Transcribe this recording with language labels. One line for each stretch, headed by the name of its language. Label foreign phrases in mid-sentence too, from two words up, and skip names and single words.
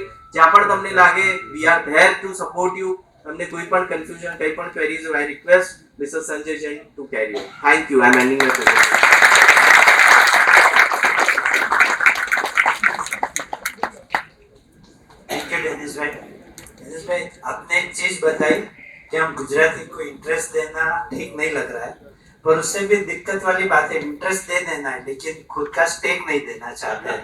Gujarati: જ્યાં પણ તમને લાગે,
English: we are there to support you.
Gujarati: તમને કોઈ પણ confusion, કોઈ પણ queries હોય,
English: I request Mr. Sanjay Jain to carry on. Thank you. I am ending my presentation.
Hindi: दिनेश भाई आपने एक चीज बताई कि हम गुजराती को इंटरेस्ट देना ठीक नहीं लग रहा है, पर उससे भी दिक्कत वाली बात है, इंटरेस्ट दे देना है लेकिन खुद का स्टेक नहीं देना चाहते हैं.